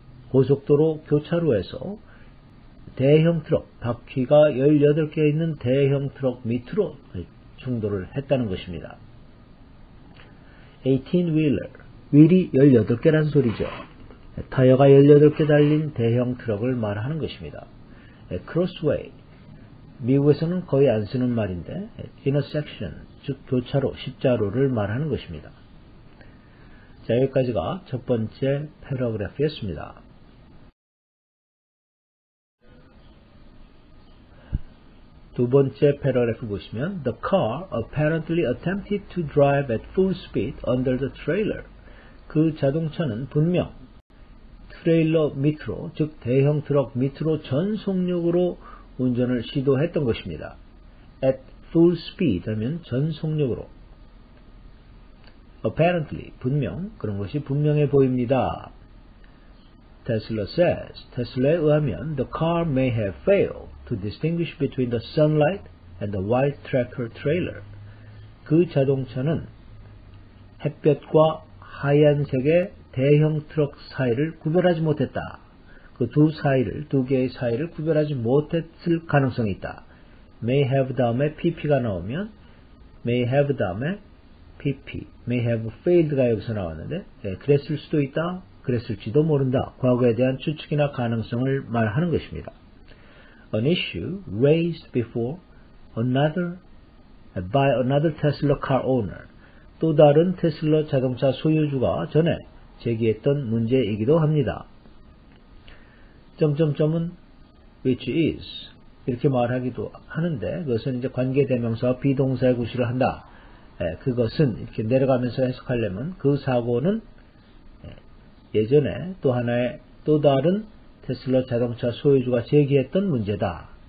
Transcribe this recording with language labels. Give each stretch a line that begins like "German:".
Korean: 고속도로 교차로에서 대형 트럭, 바퀴가 18개 있는 대형 트럭 밑으로 충돌을 했다는 것입니다. 18-wheeler, 휠이 18개란 소리죠. 타이어가 18개 달린 대형 트럭을 말하는 것입니다. crossway, 미국에서는 거의 안 쓰는 말인데 intersection, 즉 교차로, 십자로를 말하는 것입니다. 자, 여기까지가 첫 번째 패러그래프였습니다. 두 번째 패러그래프 보시면
English: The car apparently attempted to drive at full speed under the trailer.
Korean: 그 자동차는 분명 트레일러 밑으로, 즉 대형 트럭 밑으로 전 속력으로 운전을 시도했던 것입니다. At full speed 하면 전 속력으로. Apparently, 분명, 그런 것이 분명해 보입니다.
English: Tesla says,
Korean: 테슬라에 의하면
English: the car may have failed to distinguish between the sunlight and the white tractor trailer.
Korean: 그 자동차는 햇볕과 하얀색의 대형 트럭 사이를 구별하지 못했다. 그 두 개의 사이를 구별하지 못했을 가능성이 있다. may have 다음에 pp가 나오면 may have 다음에 pp, may have failed가 여기서 나왔는데 그랬을 수도 있다, 그랬을지도 모른다. 과거에 대한 추측이나 가능성을 말하는 것입니다.
English: An issue raised before by another Tesla car owner.
Korean: 또 다른 테슬라 자동차 소유주가 전에 제기했던 문제이기도 합니다. 점점점은 which is 이렇게 말하기도 하는데 그것은 이제 관계대명사와 비동사의 구실을 한다. 그것은 이렇게 내려가면서 해석하려면 그 사고는 예전에 또 다른 테슬라 자동차 소유주가 제기했던 문제다.